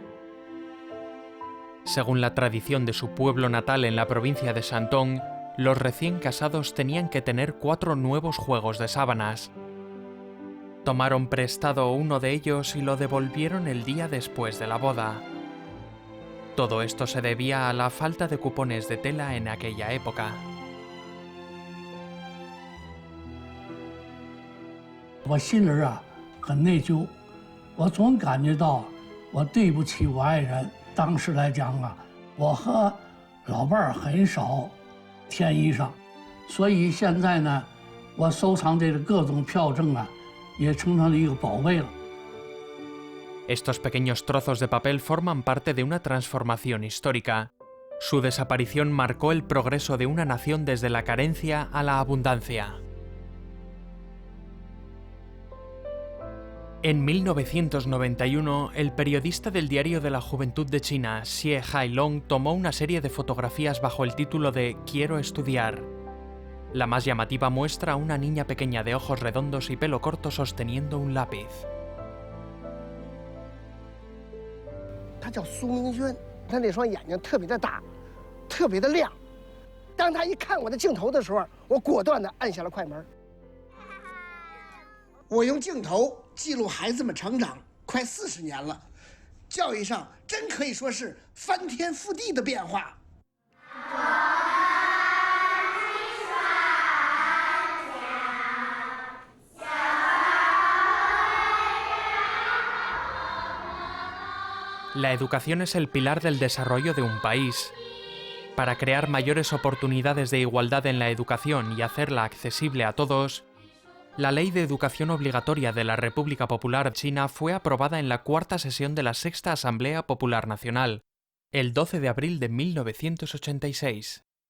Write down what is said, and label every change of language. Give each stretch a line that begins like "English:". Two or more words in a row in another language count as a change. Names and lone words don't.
Spanish: Según la tradición de su pueblo natal en la provincia de Shandong, los recién casados tenían que tener 4 nuevos juegos de sábanas. Tomaron prestado uno de ellos y lo devolvieron el día después de la boda. Todo esto se debía a la falta de cupones de tela en aquella época.
Chinese: 我心里很内疚，我总感觉到我对不起我爱人。当时来讲我和老伴很少添衣裳，所以现在呢，我收藏这个各种票证也成了一个宝贝了。
Spanish: Estos pequeños trozos de papel forman parte de una transformación histórica. Su desaparición marcó el progreso de una nación desde la carencia a la abundancia. En 1991, el periodista del Diario de la Juventud de China, Xie Hailong, tomó una serie de fotografías bajo el título de Quiero estudiar. La más llamativa muestra a una niña pequeña de ojos redondos y pelo corto sosteniendo un lápiz.
Chinese: 她叫苏明轩，她那双眼睛特别的大，特别的亮。当她一看我的镜头的时候，我果断地按下了快门。我用镜头记录孩子们成长，快40年了，教育上真可以说是翻天覆地的变化。
Spanish: La educación es el pilar del desarrollo de un país. Para crear mayores oportunidades de igualdad en la educación y hacerla accesible a todos, la Ley de Educación Obligatoria de la República Popular China fue aprobada en la 4ª sesión de la 6ª Asamblea Popular Nacional, el 12 de abril de 1986.